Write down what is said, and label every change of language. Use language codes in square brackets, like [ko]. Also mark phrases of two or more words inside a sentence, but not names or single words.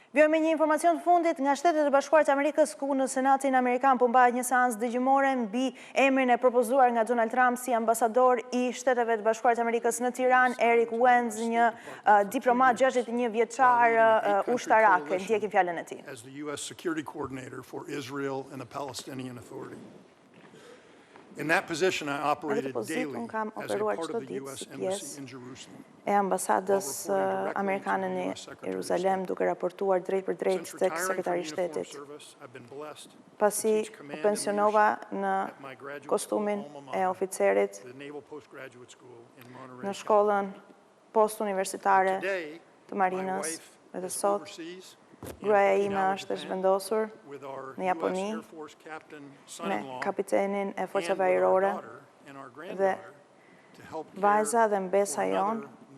[sq] Vjojmë me një informacion të fundit nga Shtetet e Bashkuara të Amerikës, ku në Senatin Amerikan po mbahet një seancë dëgjimore mbi emrin e propozuar nga Donald Trump si ambasador i Shteteve të Bashkuara të Amerikës në Tiranë, Eric Wenz, një diplomat 61 vjeçar ushtarak. Ndjekim fjalën e tij. [en] As the US Security Coordinator for Israel and the Palestinian Authority. In that position, I operated daily as a part of the U.S. Embassy in Jerusalem. [sq] E ambasadës amerikane në Jeruzalem, duke raportuar drejt për drejt tek sekretari i shtetit. Pasi u pensionova në kostumin e oficerit në shkollën post-universitare të Marinës, dhe sot gruaja ime është zhvendosur në Japoni me kapitenin e forcave ajrore dhe vajza dhe mbesa jonë,